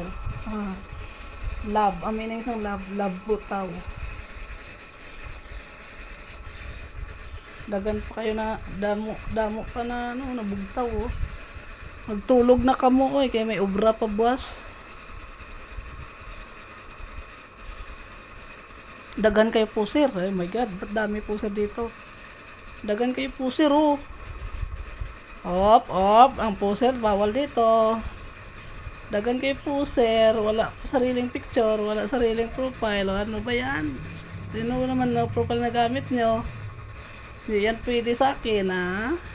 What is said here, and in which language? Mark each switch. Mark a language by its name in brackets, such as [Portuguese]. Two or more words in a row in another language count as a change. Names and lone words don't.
[Hiligaynon] Love, amin na isang love butaw. Dagan pa kayo na damo pa na nabugtaw oh. Magtulog na kamo oy kay may obra pa buwas. Dagan kayo puser. [English] Oh my God, [Filipino] ba't dami puser dito? [Hiligaynon] Dagan kayo [Filipino] puser, oh. Op, ang puser, bawal dito. Dagan kayo puser, wala sariling picture, wala sariling profile. Ano ba yan? Sino naman na profile na gamit nyo? Hindi yan pwede sa akin, ha?